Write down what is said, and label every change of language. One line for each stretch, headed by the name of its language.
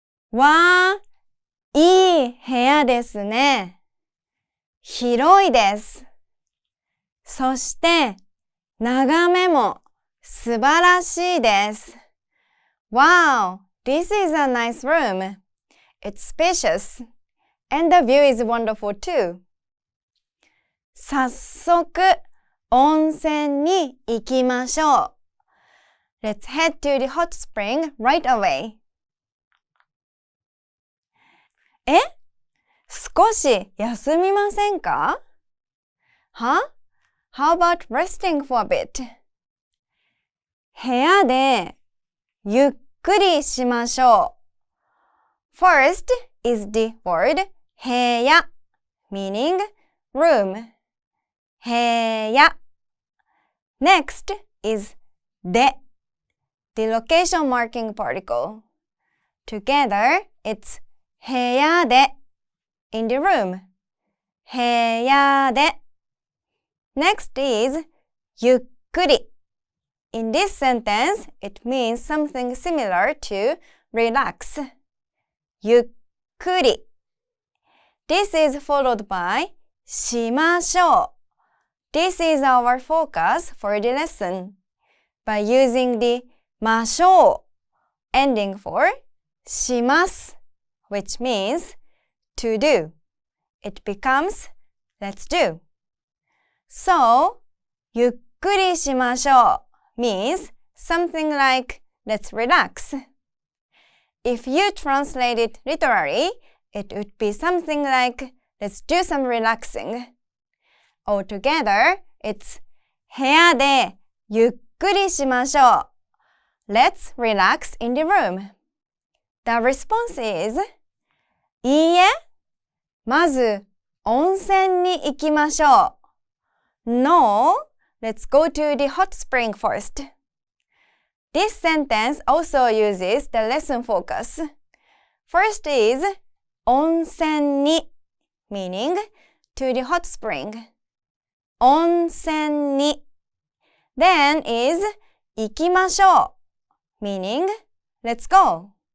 Japanese: わー、いい部屋ですね。広いです。そして、眺めも素晴らしいです。
English: Wow, this is a nice room. It's spacious, and the view is wonderful too.
Japanese: 早速、温泉に行きましょう。
English: Let's head to the hot spring right away.
Japanese: 少し休みませんか？
English: How about resting for a bit?
Japanese: 部屋でゆっくりしましょう。
English: First is the word
Japanese: 部屋
English: meaning room.
Japanese: 部屋
English: Next is
Japanese: で
English: the location marking particle. Together, it's
Japanese: 部屋で
English: in the room.
Japanese: 部屋で
English: Next is
Japanese: ゆっくり.
English: In this sentence, it means something similar to relax.
Japanese: ゆっくり.
English: This is followed by
Japanese: しましょう.
English: This is our focus for the lesson. By using the
Japanese: ましょう
English: ending for
Japanese: します
English: which means to do. It becomes let's do. So,
Japanese: ゆっくりしましょう
English: means something like let's relax. If you translate it literally, it would be something like let's do some relaxing. Altogether, it's
Japanese: 部屋でゆっくりしましょう.
English: Let's relax in the room. The response is
Japanese: いいえ、まず温泉に行きましょう。
English: No, let's go to the hot spring first. This sentence also uses the lesson focus. First is
Japanese: 温泉に
English: meaning to the hot spring.
Japanese: 温泉に
English: Then is
Japanese: 行きましょう
English: meaning let's go.